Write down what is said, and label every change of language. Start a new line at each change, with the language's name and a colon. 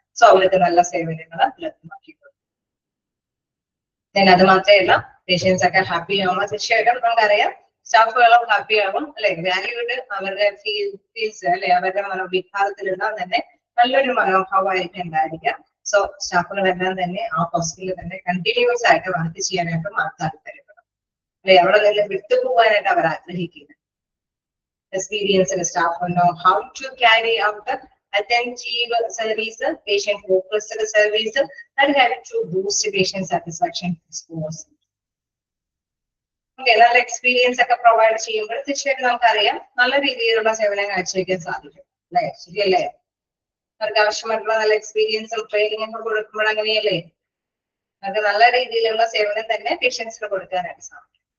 Malayalam: So അവർക്ക് നല്ല സേവനങ്ങൾ ലഭ്യമാക്കി കൊടുക്കും. അത് മാത്രമല്ല പേഷ്യൻസ് ഒക്കെ ഹാപ്പി ആവുമ്പോൾ തീർച്ചയായിട്ടും നമുക്കറിയാം സ്റ്റാഫുകളും ഹാപ്പി ആകും അല്ലെ. വാല്യൂഡ് അവരുടെ ഫീൽസ് അല്ലെ അവരുടെ മനോവിഭാഗത്തിലെല്ലാം തന്നെ നല്ലൊരു മനോഭാവമായിട്ട് ഉണ്ടായിരിക്കാം. സോ സ്റ്റാഫുകളെല്ലാം തന്നെ ആ ഹോസ്പിറ്റലിൽ തന്നെ കണ്ടിന്യൂസ് ആയിട്ട് വർക്ക് ചെയ്യാനായിട്ട് താല്പര്യപ്പെടും അല്ലെ. അവിടെ നിന്ന് വിട്ടുപോകാനായിട്ട് അവർ ആഗ്രഹിക്കുന്നത്.
English: Experienced staff know how to carry out attentive service, patient-focused service that help to boost patient satisfaction scores.
Malayalam: Okay, നല്ല എക്സ്പീരിയൻസ് ഒക്കെ പ്രൊവൈഡ് ചെയ്യുമ്പോൾ തീർച്ചയായിട്ടും നമുക്കറിയാം നല്ല രീതിയിലുള്ള സേവനം കാഴ്ചവെക്കാൻ സാധിക്കും അല്ലെ. ശരിയല്ലേ? അവർക്ക് ആവശ്യമായിട്ടുള്ള നല്ല എക്സ്പീരിയൻസും ട്രെയിനിങ് ഒക്കെ കൊടുക്കുമ്പോൾ അങ്ങനെയല്ലേ അവർക്ക് നല്ല രീതിയിലുള്ള സേവനം തന്നെ പേഷ്യൻസിന് കൊടുക്കാനായിട്ട് സാധിക്കും.